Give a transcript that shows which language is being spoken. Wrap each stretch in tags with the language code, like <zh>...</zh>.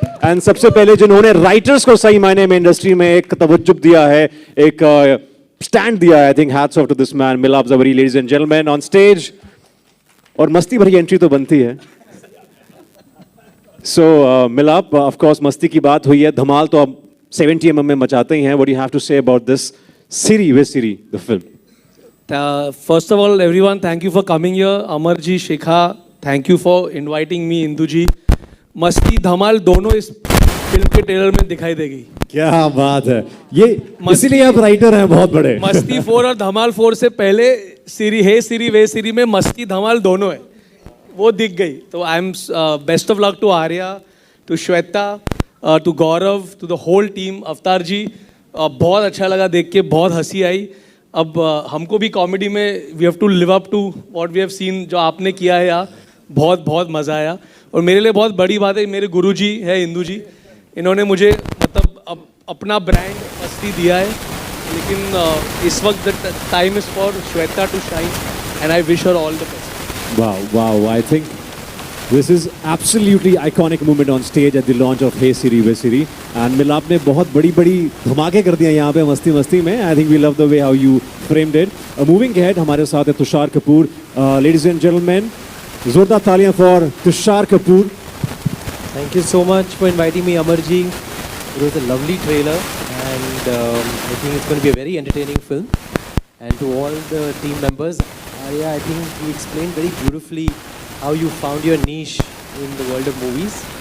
<hi>And सबसे पहले जिन्होंने राइटर्स को सही मायने में इंडस्ट्री में एक तवज्जो दिया है, एक स्टैंड दिया है.</hi> <en>I think hats off to this man,</en> <hi>मिलाप Jawari,</hi> <en>Ladies and gentleman on stage.</en> <hi>और मस्ती भरी एंट्री तो बनती है. सो मिलाप, ऑफ कोर्स मस्ती की बात हुई है, धमाल तो आप 70 mm में मचाते ही हैं.</hi> <en>What do you have to say about this Siri Be Siri, the film? First of all, everyone, thank you for coming here. Amar ji, Shikha, thank you for inviting me.</en> <hi>Indu ji, मस्ती धमाल दोनों इस film के trailer में दिखाई देगी. क्या बात है. ये इसीलिए आप राइटर हैं बहुत बड़े. मस्ती 4 और धमाल 4 से पहले सिरी हे सिरी वे सिरी में मस्ती धमाल दोनों है, वो दिख गई.</hi> <en>तो I am best of luck to Arya, to Shweta, to Gaurav, to the whole team.</en> <hi>अवतार जी, बहुत अच्छा लगा देख के, बहुत हंसी आई. अब हमको भी कॉमेडी में</hi> <en>we have to live up to what we have seen,</en> <hi>जो आपने किया है यार, बहुत बहुत मज़ा आया. और मेरे लिए बहुत बड़ी बात है, मेरे गुरुजी है इंदू जी, इन्होंने मुझे मतलब अपना ब्रांड मस्ती दिया है. लेकिन इस वक्त</hi> <en>The time is for Shweta to shine and I wish her all the best. Wow, wow, I think this is absolutely iconic moment on stage at the launch of Hey Siri Be Siri.</en> <hi>And मिलाप ने बहुत बड़ी धमाके कर दिया यहाँ पे मस्ती में.</hi> <en>I think we love the way how you framed it. Moving ahead,</en> <hi>हमारे साथ है Tushar Kapoor.</hi> <en>Ladies and gentlemen,</en> <hi>जोरदार तालियां for Tushar Kapoor.</hi> <en>Thank you so much for inviting me, Amarji. It was a lovely trailer and I think it's going to be a very entertaining film. And to all the team members, Arya, I think you explained very beautifully how you found your niche in the world of movies.</en>